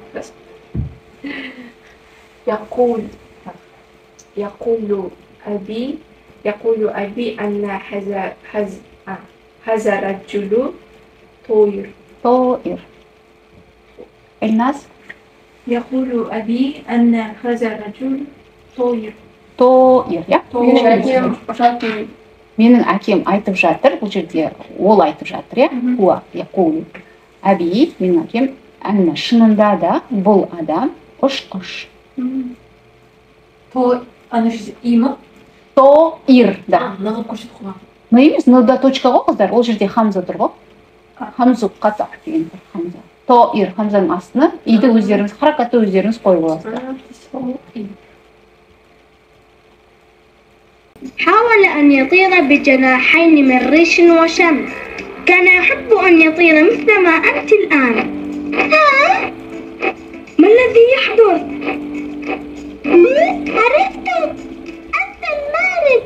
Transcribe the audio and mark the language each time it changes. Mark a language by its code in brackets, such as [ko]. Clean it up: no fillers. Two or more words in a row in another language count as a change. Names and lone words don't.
[ar] يقول أبي أن هذا الرجل طائر. الناس يقول أبي أن هذا الرجل طائر. ya? [kk] Менің әкем айтып жатыр, бұл жерде ол айтып жатыр, я? [ar] يقول أبي, [kk] менің әкем, әнна шынында да бұл адам ұшқыш. Тоир, да. Но емес, но-да точка ғой қыздар, ол жерде хамза тұр ғой. [ar] همزة قطع [kk] деген хамза. Тоир, хамзаның астына, иді өздеріңіз, харакатты өздеріңіз қойып аласыздар. [ar] حاول أن يطير بجناحين من ريش وشمس. كان يحب أن يطير مثل ما أنت الآن. ما الذي يحدث؟ عرفت، أنت المارد.